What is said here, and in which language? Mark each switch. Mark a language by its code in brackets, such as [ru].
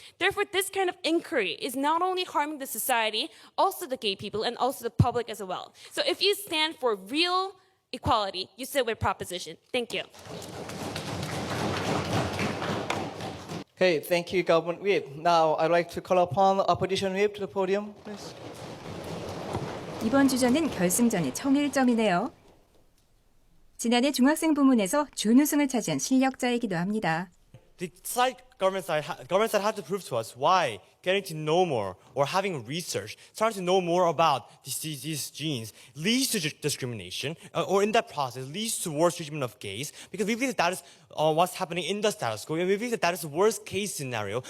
[en] Therefore, this kind of inquiry is not only harming the society, also the gay people and also the public as well. So if you stand for real equality, you sit with proposition. Thank you. Okay, thank you, Government Whip. Now I'd like to call upon Opposition Whip to the podium, please. [ko] 이번 주전은 결승전의 청일점이네요. 지난해 중학생 부문에서 준우승을 차지한 실력자이기도 합니다. [en] The government side had to prove to us why getting to know more or having research, starting to know more about these genes leads to discrimination, or in that process leads towards treatment of gays, because we believe that is what's happening in the status quo, and we believe that is the worst case scenario.